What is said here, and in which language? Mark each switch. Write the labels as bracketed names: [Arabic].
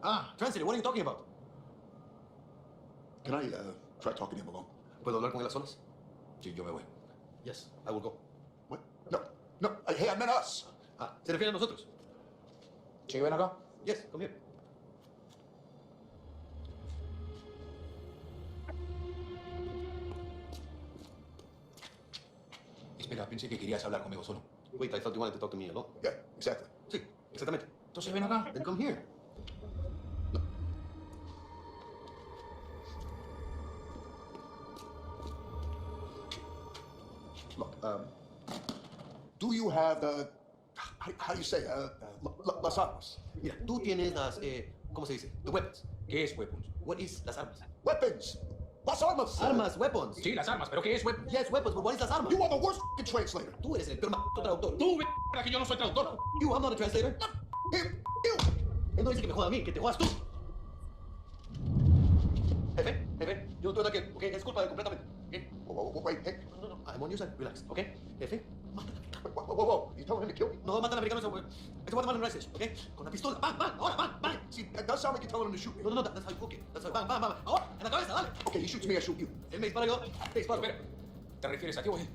[English] Ah, translator, what are you talking about? Can I try talking to him alone? [Spanish] ¿Puedo hablar con él a solas? Sí, yo me voy. [English] Yes, I will go. What? No, no. Hey, I meant us. [Spanish] Ah, ¿se refiere a nosotros? Sí, ven acá. [English] Yes, come here. [Spanish] Espera, pensé que querías hablar conmigo solo. [English] Wait, I thought you wanted to talk to me alone. Yeah, exactly. [Spanish] Sí, exactamente. Entonces ven acá. [English] Then come here. No. Look, do you have how do you say [Spanish] las armas? Mira, tú tienes las, ¿cómo se dice? [English] The weapons. [Spanish] ¿Qué es weapons? [English] What is [Spanish] las armas? Weapons. Las armas. Armas, weapons. Sí, las armas, pero ¿qué es weapons? [English] Yes, weapons, but what is las armas? You are the worst f***ing translator. [Spanish] Tú eres el peor traductor. Tú, que yo no soy traductor. [English] You, I'm not a translator. Him, you. [Spanish] Él no dice que me joda a mí, que te jodas tú. Jefe, yo no estoy aquí, ¿ok? Es culpa de él completamente. ¿Ok? [English] Wait, hey. No, I'm on your side, relax, ¿ok? Jefe, Whoa. You telling him to kill me? [Spanish] no mata al americano, es Guatemalan Rice, ¿ok? Con la pistola, ¡bang! Ahora, ¡bang! [English] See, that does sound like you're telling him to shoot me. No, that's how you cook it. That's how, ¡bang! [Spanish] Ahora, en la cabeza, dale. [English] Okay, he shoots me, I shoot you. [Spanish] Él me dispara, yo te disparo. Espera, ¿te refieres a ti o a él?